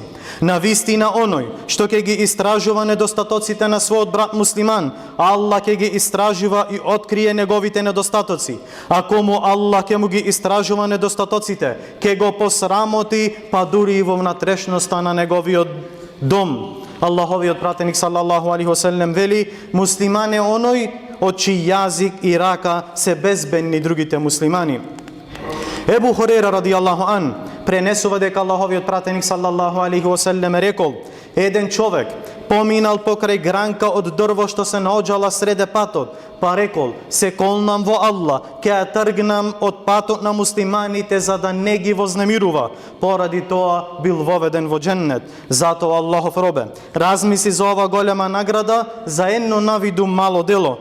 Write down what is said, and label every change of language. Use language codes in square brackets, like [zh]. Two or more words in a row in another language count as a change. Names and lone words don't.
[mk] На вистина оној што ќе ги истражува недостатоците на својот брат муслиман, Аллах ќе ги истражува и открие неговите недостатоци. А кому Аллах ќе му ги истражува недостатоците, ќе го посрамоти, па дури и во внатрешноста на неговиот дом. Аллаховиот пратеник [ar] صلى الله عليه وسلم [mk] вели: муслиман е оној од чиј јазик и рака се безбедни другите муслимани. Ебу Хурейра [ar] رضي الله عن [mk] пренесува дека Аллаховиот пратеник [ar] صلى الله عليه وسلم [mk] рекол: еден човек поминал покрај гранка од дрво што се наоѓала среде патот, па рекол: се колнам во Аллах, ќе ја тргнам од патот на муслиманите за да не ги вознемирува. Поради тоа бил воведен во дженнет. Затоа Аллахов робе, размисли за ова голема награда за едно навиду мало дело.